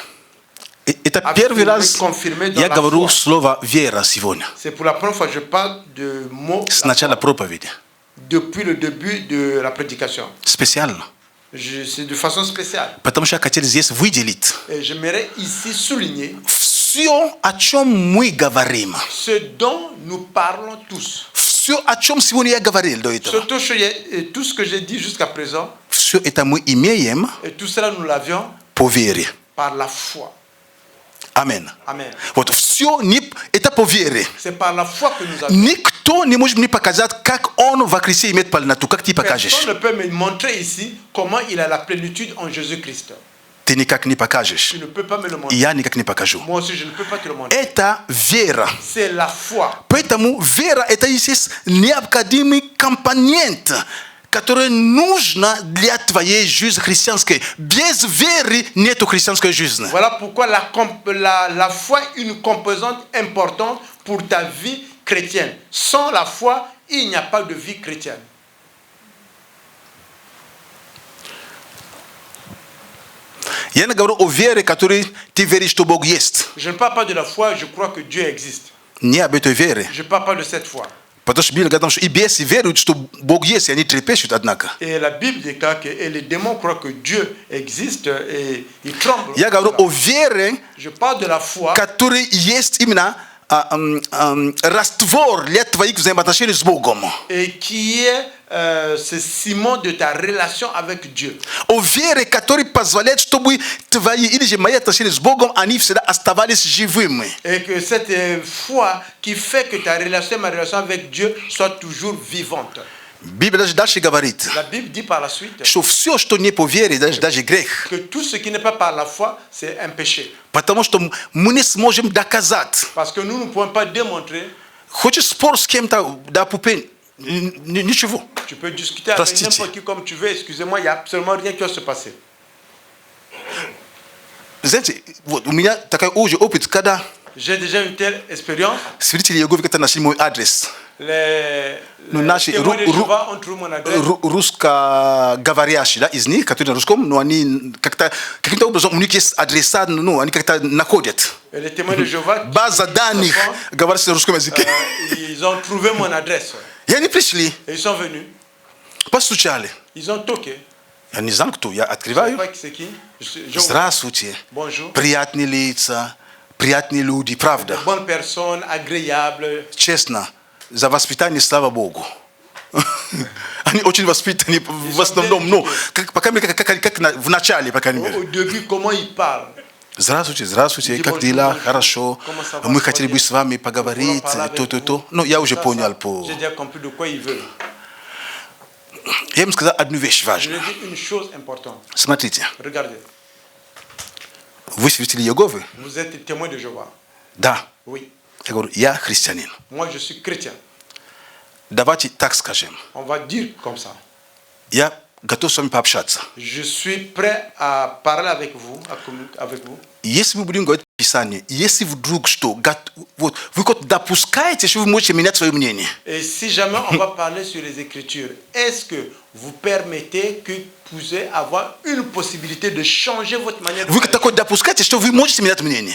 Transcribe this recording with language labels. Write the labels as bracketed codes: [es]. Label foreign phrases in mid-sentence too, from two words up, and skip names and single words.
[ru] Это [fr] Affirmé, [ru] первый раз [fr] confirmé dans [ru] я [fr] la [ru] говорю [fr] foi. [ru] слово «вера» сегодня. [fr] C'est pour la première fois que je parle de mots [ru] С начала проповеди. [fr] depuis le début de la prédication. [ru] Специально. [fr] C'est de façon spéciale. [ru] Потому что я хотел здесь выделить [fr] Et j'aimerais ici souligner [ru] все, о чем мы говорим. [fr] ce dont nous parlons tous. [ru] Все, о чем сегодня я говорил до этого. [fr] Surtout tout ce que j'ai dit jusqu'à présent, [ru] Все это мы имеем [fr] et tout cela nous l'avions [ru] по вере. [fr] par la foi. [ru] Амин. [fr] Amen. [ru] Вот все это по вере. [fr] C'est par la foi que nous avons. [ru] Никто не может мне показать, как он во Христе имеет полноту. Как ты покажешь? [fr] Personne ne peut me montrer ici comment il a la plénitude en Jésus-Christ. [ru] Ты никак не покажешь. [fr] Tu ne peux pas me le [ru] И [fr] montrer. [ru] я никак не покажу. [fr] Moi aussi, je ne peux pas te le montrer. [ru] Это вера. [fr] C'est la foi. [ru] Поэтому вера это есть необходимый компонент, которое нужно для твоей жизни христианской. Без веры нету христианской жизни. [fr] Voilà pourquoi la foi est une composante importante pour ta vie chrétienne. Sans la foi, il n'y a pas de vie chrétienne. [ru] Я не говорю о вере, которой ты веришь, что Бог есть. [fr] Je ne parle pas de la foi, je crois que Dieu existe. [ru] Не об этой вере. [fr] Je ne parle pas de cette foi. [ru] Потому что Библия говорит, что и бесы веруют, что Бог есть, и они трепещут, однако. [fr] Et la Bible déclare que les démons croient que Dieu existe et ils tremblent. [ru] Я говорю о вере, [fr] Je parle de la foi, [ru] которой есть именно раствор для твоих взаимоотношений с Богом. [fr] et qui est ce ciment de ta relation avec Dieu. [ru] О вере, который позволяет, чтобы твои или же мои отношения с Богом, они всегда оставались живыми. [fr] Et que cette foi qui fait que ta relation, ma relation avec Dieu soit toujours vivante. [ru] Библия даже дальше говорит, [fr] La Bible dit par la suite [ru] что все, что не по вере, даже грех. [fr] que tout ce qui n'est pas par la foi, c'est un péché. [ru] Потому что мы не сможем доказать. [fr] Parce que nous ne pouvons pas démontrer. [ru] Хочешь спор с кем-то, да, пупень, ничего. [fr] Tu peux discuter avec n'importe qui comme tu veux. Excusez-moi, il n'y a absolument rien qui va se passer. [ru] Знаете, вот у меня такой уже опыт, когда [fr] J'ai déjà une telle expérience. [ru] свидетели Иеговы как-то нашли мой адрес. [fr] Les [ru] наши [fr] témoins de Jéhovah ont trouvé mon adresse. [ru] Русскоговорящие, да, из них, которые на русском, но они как-то каким-то образом у них есть адреса, ну, они как-то находят. [fr] Et les témoins de Jéhovah, [ru] База данных говорят на русском языке. [fr] ils ont trouvé mon adresse. [ru] И они пришли, [fr] Et ils sont venus. [ru] постучали. [fr] Ils ont toqué. [ru] Я не знаю, кто. Я [fr] Je sais [ru] открываю. [fr] pas qui c'est qui. Je- [ru] Здравствуйте. [fr] Bonjour. [ru] Приятные лица, приятные люди, правда. [fr] Bonne personne, agréable. [ru] Честно, за воспитание слава Богу. Они очень воспитаны в основном, ну, по крайней мере, как в начале, по крайней мере. [fr] Au début, comment ils parlent. [ru] Здравствуйте, здравствуйте, как дела? Хорошо. Мы хотели бы с вами поговорить, то. Ну, я уже понял по... [fr] J'ai déjà compris de quoi ils veulent. [ru] Я им сказал одну вещь [fr] Je [ru] важную. [fr] leur dis une chose importante. [ru] Смотрите, [fr] Regardez, [ru] вы свидетели Иеговы? [fr] vous êtes témoin de Jéhovah. [ru] Да. [fr] Oui. [ru] Я говорю, я христианин. [fr] Moi, je suis chrétien. [ru] Давайте так скажем. [fr] On va dire comme ça. [ru] Я готов с вами пообщаться. [fr] Je suis prêt à parler avec vous, à communiquer avec vous. [ru] Если мы будем говорить Писание, если вдруг что, вот, вы как допускаете, что вы можете менять свое мнение? [fr] Et si jamais on va parler sur les Écritures, est-ce que vous permettez que vous puissiez avoir une possibilité de changer votre manière de [ru] Вы [fr] faire? [ru] такое допускаете, что вы можете менять мнение?